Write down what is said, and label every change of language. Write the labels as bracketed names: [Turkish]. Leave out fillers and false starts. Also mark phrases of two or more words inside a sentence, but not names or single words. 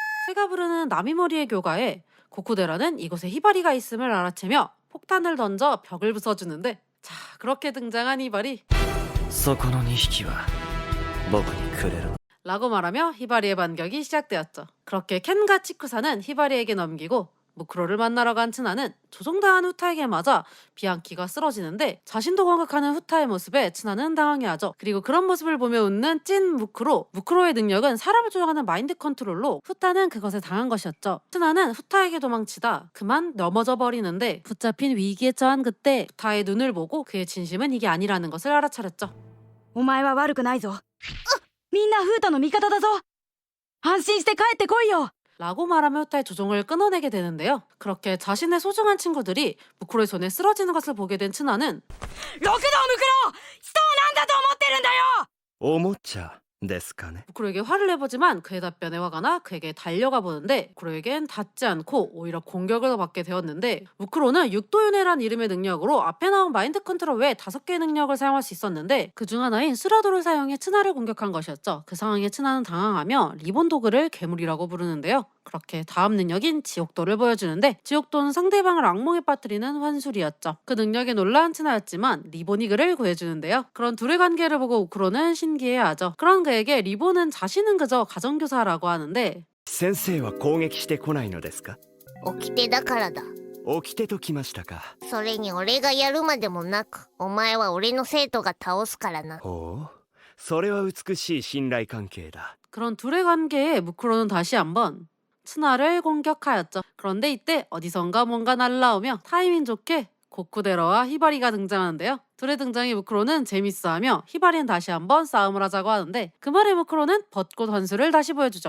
[Korean] 새가 부르는 나미모리의 교가에 고쿠데라는 이곳에 히바리가 있음을 알아채며 폭탄을 던져 벽을 부숴주는데, 자, 그렇게 등장한 히바리 [Japanese] そこの2匹は僕にくれるの [Korean] 라고 말하며 히바리의 반격이 시작되었죠. 그렇게 켄과 치쿠사는 히바리에게 넘기고 무크로를 만나러 간 츠나는 조종당한 후타에게 맞아 비앙키가 쓰러지는데, 자신도 공격하는 후타의 모습에 츠나는 당황해하죠. 그리고 그런 모습을 보며 웃는 찐 무크로의 능력은 사람을 조종하는 마인드 컨트롤로 후타는 그것에 당한 것이었죠. 츠나는 후타에게 도망치다 그만 넘어져 버리는데, 붙잡힌 위기에 처한 그때 후타의 눈을 보고 그의 진심은 이게 아니라는 것을 알아차렸죠. [Japanese] お前は悪くないぞ。みんなフータの味方だぞ。安心して帰ってこいよ。 [Korean] 라고 말하며 후타의 조종을 끊어내게 되는데요. 그렇게 자신의 소중한 친구들이 무크로의 손에 쓰러지는 것을 보게 된 츠나는 [Japanese] 六道ムクロ、人を何だと思ってるんだよ。おもちゃですかね [Korean] 무크로에게 화를 내보지만 그의 답변에 화가 나 그에게 달려가 보는데, 무크로에겐 닿지 않고 오히려 공격을 받게 되었는데, 무크로는 육도윤회란 이름의 능력으로 앞에 나온 마인드 컨트롤 외에 5개의 능력을 사용할 수 있었는데, 그중 하나인 스라도를 사용해 츠나를 공격한 것이었죠. 그 상황에 츠나는 당황하며 리본 도그를 괴물이라고 부르는데요. 그렇게 다음 능력인 지옥도를 보여주는데, 지옥도는 상대방을 악몽에 빠뜨리는 환술이었죠. 그 능력에 놀란 츠나였지만 리본이 그를 구해주는데요. 그런 둘의 관계를 보고 우크로는 신기해하죠. 그런 그에게 리본은 자신은 그저 가정교사라고 하는데, [Japanese] 先生は攻撃してこないのですか掟だからだ。掟ときましたかそれに俺がやるまでもなく、お前は俺の生徒が倒すからな。ほうそれは美しい信頼関係だ [Korean] 그런 둘의 관계에 무크로는 다시 한번 츠나를 공격하였죠. 그런데 이때 어디선가 뭔가 날라오며 타이밍 좋게 고쿠데라와 히바리가 등장하는데요. 둘의 등장에 무크로는 재밌어하며 히바리는 다시 한번 싸움을 하자고 하는데, 그 말에 무크로는 벚꽃 환술을 다시 보여주죠.